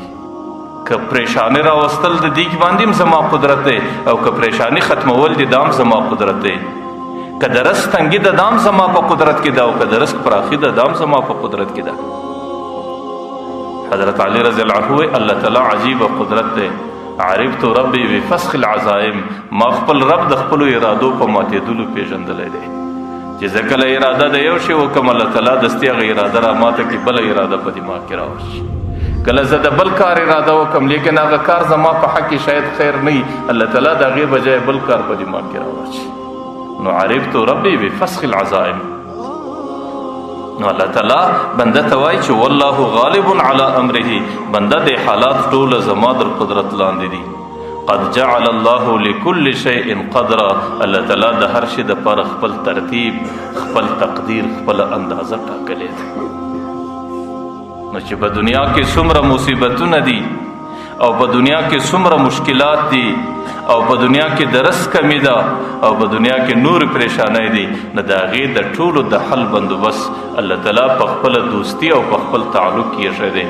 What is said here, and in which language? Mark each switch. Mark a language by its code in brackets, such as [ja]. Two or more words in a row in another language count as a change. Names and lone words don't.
[ps] که پریشاني راوستل د دې باندې هم زما قدرت دی، او که پریشاني ختمول دي دا هم زما قدرت دی. که د رزق تنګي ده دا هم زما په قدرت کې ده، او که د رزق پراخي ده دا هم زما په قدرت کې ده. حضرت علی [ar] رضی الله عنه [ps] الله تعالی عجیب قدرت دی. [ar] عرفت ربی بفسخ العزائم، [ps] ما خپل رب د خپلو ارادو په ماتېدلو پیژندلی دی. چې زه کله اراده د یو شی وکړم الله تعالی دستي هغه اراده را ماته کړي، بله اراده په دماغ کې راوشي. کله زه د بل کار اراده وکړم لیکن هغه کار زما په حق کې شاید خیر نه وي، الله تعالی د هغې بجای بل کار په دماغ کې راوشي. [ar] نو عرفت ربی بفسخ العزائم. [ps] نو الله تعالی بنده ته وایي چې [ar] والله غالب علی امره، [ps] بنده د حالات ټوله زما در قدرت لاندې دي. [ar] قد جعل الله لكل شيء قدرا، [ps] الله تعالی د هر شي دپاره خپل ترتیب، خپل تقدیر، خپله اندازه ټاکلې ده. نو چې په دنیا کې څومره مصیبتونه دي، او په دنیا کې څومره مشکلات دي، او په دنیا کې د رزق کمی ده، او په دنیا کې نور پریشانۍ دي، نو د هغې د ټولو د حل بندوبست الله تعالی په خپله دوستي او په خپل تعلق کې ایښی دی.